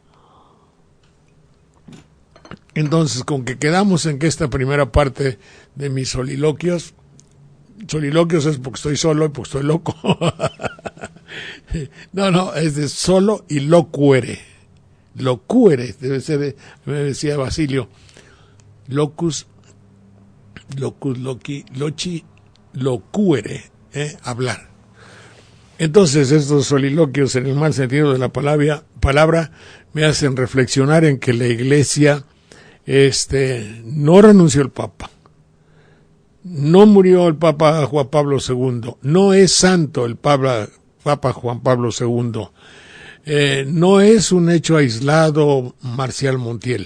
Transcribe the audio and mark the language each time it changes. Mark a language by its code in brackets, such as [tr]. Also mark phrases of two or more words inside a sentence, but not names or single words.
[es] Entonces, con que quedamos en que esta primera parte de mis soliloquios es porque estoy solo y porque estoy loco. No, es de solo y locuere. Locuere, debe ser, me decía Basilio. [la] Locus, loci, loci, locuere, [es] hablar. Entonces estos soliloquios en el mal sentido de la palabra me hacen reflexionar en que la iglesia no renunció el Papa, no murió el Papa Juan Pablo II, no es santo el Papa Juan Pablo II, no es un hecho aislado Marcial Montiel.